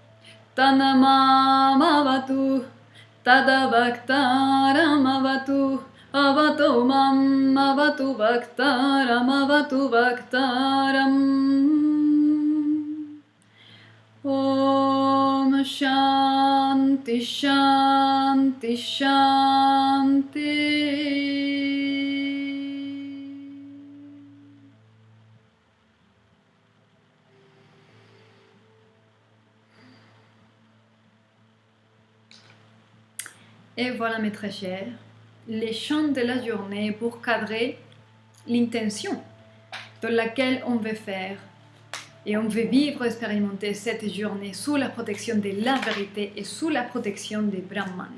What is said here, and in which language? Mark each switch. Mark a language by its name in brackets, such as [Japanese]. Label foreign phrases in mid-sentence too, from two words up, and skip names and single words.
[Sanskrit] तन्मामवतु तद्वक्तारमवतु अवतु माम् अवतु वक्तारम् ॐ शान्तिः शान्तिः शान्तिः. [French] Et voilà mes très chers, les chants de la journée pour cadrer l'intention dans laquelle on veut faire et on veut vivre, expérimenter cette journée sous la protection de la vérité et sous la protection des Brahmanes.